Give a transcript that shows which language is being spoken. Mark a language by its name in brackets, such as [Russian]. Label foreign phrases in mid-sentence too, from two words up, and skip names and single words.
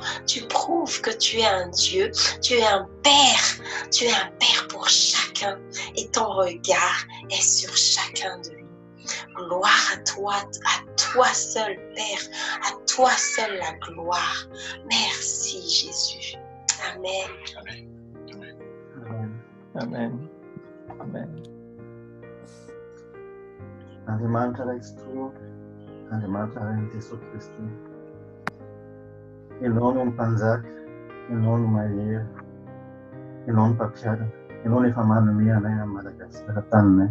[French] Tu prouves que tu es un Dieu, tu es un Père pour chacun et ton regard est sur chacun de nous. Gloire à toi seul, Père, à toi seul la gloire. Merci, Jésus. Amen. Amen. Amen. [Malagasy] Andriamanitra raitsy toa, Andriamanitra rain'i Jesosy Kristy. Ianao no mpanjaka, ianao no mahery, ianao no mpampiarana, ianao no efa manome anay amin'ny Madagasikara taninay.